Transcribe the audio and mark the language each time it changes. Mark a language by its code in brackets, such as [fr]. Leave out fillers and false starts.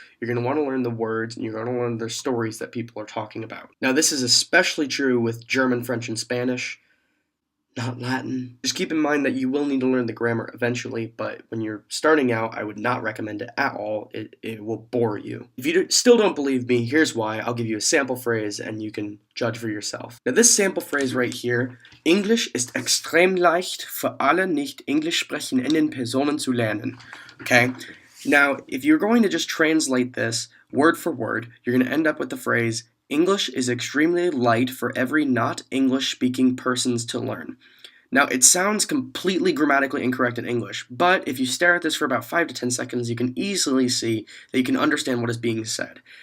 [en] You're going to want to learn the words, and you're going to learn the stories that people are talking about. Now, this is especially true with German, French, and Spanish. not Latin. Just keep in mind that you will need to learn the grammar eventually, but when you're starting out, I would not recommend it at all. It will bore you. If you still don't believe me, here's why. I'll give you a sample phrase and you can judge for yourself. Now this sample phrase right here, [de] Englisch ist extrem leicht für alle nicht Englisch sprechenden Personen zu lernen. [en] Okay? Now, if you're going to just translate this word for word, you're going to end up with the phrase, English is extremely light for every not English-speaking persons to learn. Now, it sounds completely grammatically incorrect in English, but if you stare at this for about 5 to 10 seconds, you can easily see that you can understand what is being said.